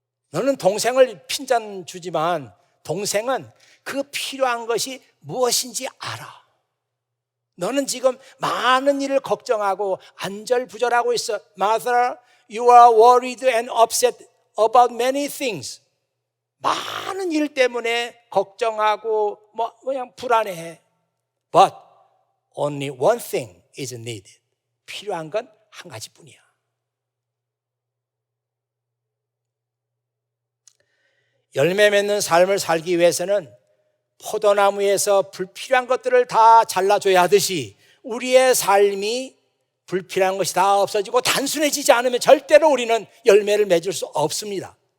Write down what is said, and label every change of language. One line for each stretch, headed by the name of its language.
Korean: 너는 동생을 핀잔 주지만 동생은 그 필요한 것이 무엇인지 알아. 너는 지금 많은 일을 걱정하고 안절부절하고 있어.
English: Mother, you are worried and upset about many things.
Korean: 많은 일 때문에 걱정하고 그냥 불안해.
English: But only one thing is needed.
Korean: 필요한 건 한 가지뿐이야. 열매 맺는 삶을 살기 위해서는 포도나무에서 불필요한 것들을 다 잘라줘야 하듯이 우리의 삶이 불필요한 것이 다 없어지고 단순해지지 않으면 절대로 우리는 열매를 맺을 수 없습니다.